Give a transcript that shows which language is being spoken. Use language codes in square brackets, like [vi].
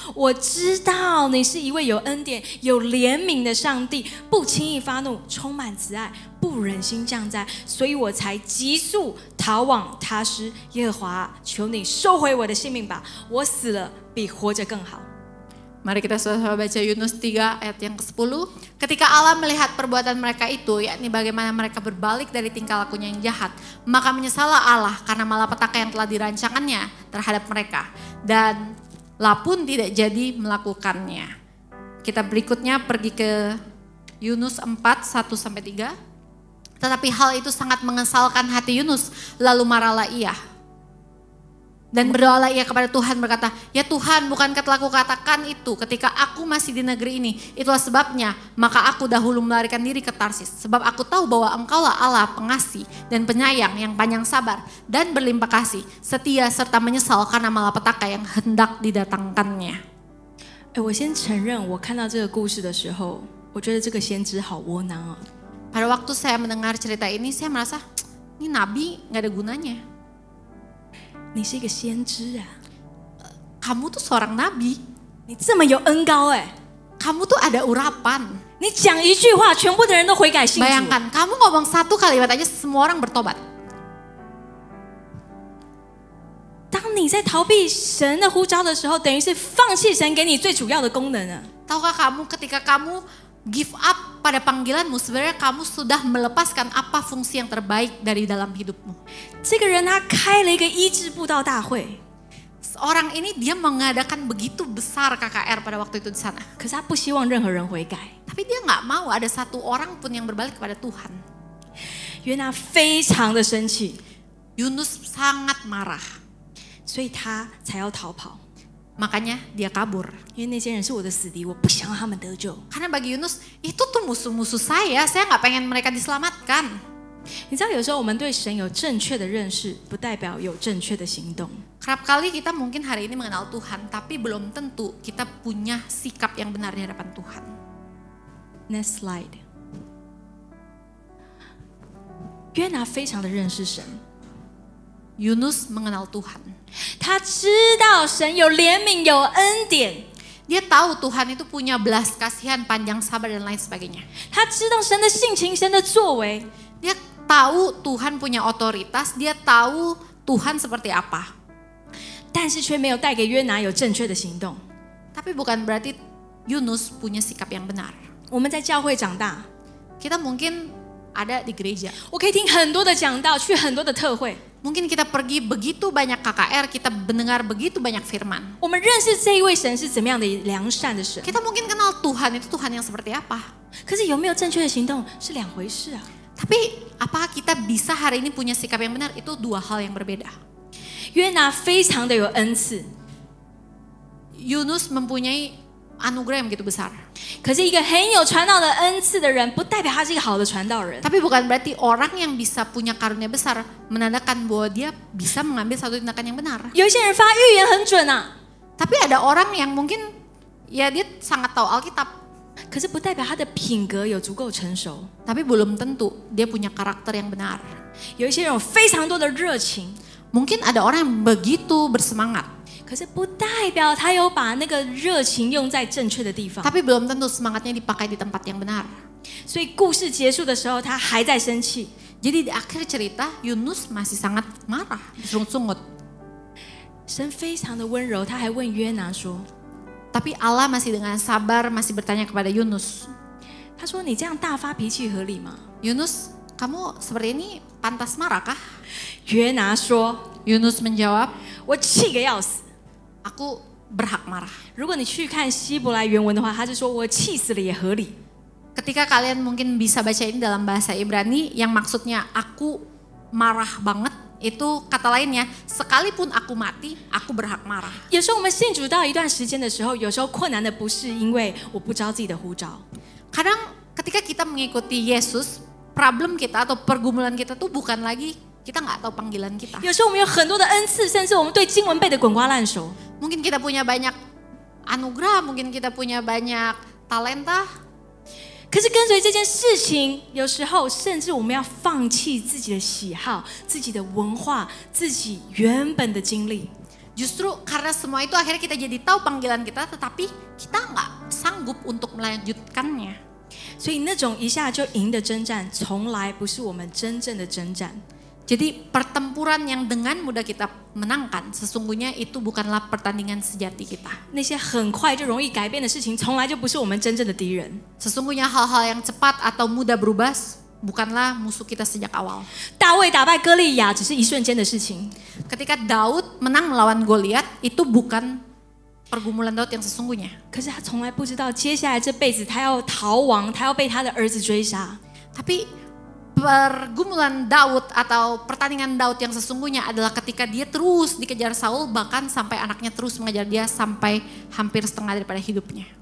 [zh] 我知道你是一位有恩典、有怜悯的上帝，不轻易发怒，充满慈爱，不忍心降灾，所以我才急速逃往他施。耶和华，求你收回我的性命吧，我死了比活着更好。” [id] Mari kita sama-sama baca Yunus 3 ayat yang ke-10. Ketika Allah melihat perbuatan mereka itu, yakni bagaimana mereka berbalik dari tingkah lakunya yang jahat, maka menyesallah Allah karena malapetaka yang telah dirancangannya terhadap mereka. Dan Allah pun tidak jadi melakukannya. Kita berikutnya pergi ke Yunus 4, 1-3. Tetapi hal itu sangat mengesalkan hati Yunus, lalu marahlah ia. Dan berdoalah ia kepada Tuhan berkata, ya Tuhan, bukankah telah kukatakan itu ketika aku masih di negeri ini? Itulah sebabnya, maka aku dahulu melarikan diri ke Tarsis. Sebab aku tahu bahwa Engkaulah Allah pengasih dan penyayang yang panjang sabar dan berlimpah kasih, setia serta menyesal karena malapetaka yang hendak didatangkannya. [zh] 我先承认，我看到这个故事的时候，我觉得这个先知好窝囊啊。 [id] Pada waktu saya mendengar cerita ini, saya merasa, ini nabi gak ada gunanya. [zh] 你是一个先知啊， [id] Kamu tuh seorang nabi, [zh] 你这么有恩高哎， [id] kamu tuh ada urapan. [zh] 你讲一句话，全部的人都悔改信主。 [id] Bayangkan, kamu ngomong satu kalimat aja semua orang bertobat. [zh] 当你在逃避神的呼召的时候，等于是放弃神给你最主要的功能啊。 [id] Tahukah kamu ketika kamu [en] give up [id] pada panggilanmu, sebenarnya kamu sudah melepaskan apa fungsi yang terbaik dari dalam hidupmu. [zh] 这个人他开了一个医治布道大会， [id] Orang ini dia mengadakan begitu besar KKR pada waktu itu di sana. [zh] 可是他不希望任何人悔改。 [id] Tapi dia nggak mau ada satu orang pun yang berbalik kepada Tuhan. [zh] 约拿非常的生气， [id] Yunus sangat marah. [zh] 所以他才要逃跑。 [id] Makanya dia kabur. [zh] 因为那些人是我的死敌，我不想让他们得救。 [id] Karena bagi Yunus, itu tuh musuh-musuh saya nggak pengen mereka diselamatkan. [zh] 你知道，有时候我们对神有正确的认识，不代表有正确的行动。 [id] Kerap kali kita mungkin hari ini mengenal Tuhan, tapi belum tentu kita punya sikap yang benar di hadapan Tuhan. [en] Next slide。 [zh] 约拿非常的认识神， [id] Yunus mengenal Tuhan. [zh] 他知道神有怜悯、有恩典， [id] Dia tahu Tuhan itu punya belas kasihan, panjang sabar dan lain sebagainya. [zh] 他知道神的性情、神的作为。 [id] Dia tahu Tuhan punya otoritas, dia tahu Tuhan seperti apa. [zh] 但是却没有带给约拿有正确的行动。 [id] Tapi bukan berarti Yunus punya sikap yang benar. [zh] 我们在教会长大， [id] Kita mungkin ada di gereja. [zh] 我可以听很多的讲道，去很多的特会。 [id] Mungkin kita pergi begitu banyak KKR, kita mendengar begitu banyak firman. [zh] 我们认识这一位神是怎么样的良善的神， [id] Kita mungkin kenal Tuhan itu Tuhan yang seperti apa. [zh] 可是有没有正确的行动是两回事啊。 [id] Tapi apakah kita bisa hari ini punya sikap yang benar? Itu dua hal yang berbeda. [zh] 约拿非常的有恩赐， [id] Yunus mempunyai anugerah yang begitu besar. [zh] 可是一个很有传道的恩赐的人，不代表他是一个好的传道人。 [id] Tapi bukan berarti orang yang bisa punya karunia besar menandakan bahwa dia bisa mengambil satu tindakan yang benar. [zh] 有一些人发预言很准啊， [id] Tapi ada orang yang mungkin ya dia sangat tahu Alkitab, [zh] 可是不代表他的品格有足够成熟。 [id] tapi belum tentu dia punya karakter yang benar. [zh] 有一些人有非常多的热情， [id] Mungkin ada orang yang begitu bersemangat, [zh] 可是不代表他有把那个热情用在正确的地方。 [id] tapi belum tentu semangatnya dipakai di tempat yang benar. [zh] 所以故事结束的时候，他还在生气。 [id] Jadi di akhir cerita Yunus masih sangat marah, bersungut-sungut. [zh] 神非常的温柔，他还问约拿说 [id] Tapi Allah masih dengan sabar masih bertanya kepada Yunus, [zh] 他说你这样大发脾气合理吗？ [id] Yunus, kamu seperti ini pantas marah kah? [zh] 约拿说 [id] Yunus menjawab, [zh] 我气个要死。 [id] aku berhak marah. [zh] 如果你去看希伯来原文的话，他是说我气死了也合理。 [id] Ketika kalian mungkin bisa baca ini dalam bahasa Ibrani yang maksudnya aku marah banget, itu kata lainnya sekalipun aku mati, aku berhak marah. [zh] 有时候我们信主到一段时间的时候，有时候困难的不是因为我不知道自己的呼召， [id] Kadang ketika kita mengikuti Yesus, problem kita atau pergumulan kita tuh bukan lagi kita nggak tahu panggilan kita. [zh] 有时候我们有很多的恩赐，甚至我们对经文背得滚瓜烂熟。 [id] Mungkin kita punya banyak anugerah, mungkin kita punya banyak talenta. [zh] 可是跟随这件事情，有时候甚至我们要放弃自己的喜好、自己的文化、自己原本的经历。 [id] Justru karena semua itu akhirnya kita jadi tahu panggilan kita, tetapi kita nggak sanggup untuk melanjutkannya. [zh] 所以那种一下就赢的征战，从来不是我们真正的征战。 [id] Jadi pertempuran yang dengan mudah kita menangkan, sesungguhnya itu bukanlah pertandingan sejati kita. [zh] 那些很快就容易改变的事情，从来就不是我们真正的敌人。 [id] Sesungguhnya hal-hal yang cepat atau mudah berubah bukanlah musuh kita sejak awal. [zh] 大卫打败歌利亚只是一瞬间的事情， [id] Ketika Daud menang melawan Goliat, itu bukan pergumulan Daud yang sesungguhnya. [zh] 可是他从来不知道接下来这辈子他要逃亡，他要被他的儿子追杀。 [id] Tapi pergumulan Daud atau pertandingan Daud yang sesungguhnya adalah ketika dia terus dikejar Saul, bahkan sampai anaknya terus mengejar dia sampai hampir setengah daripada hidupnya.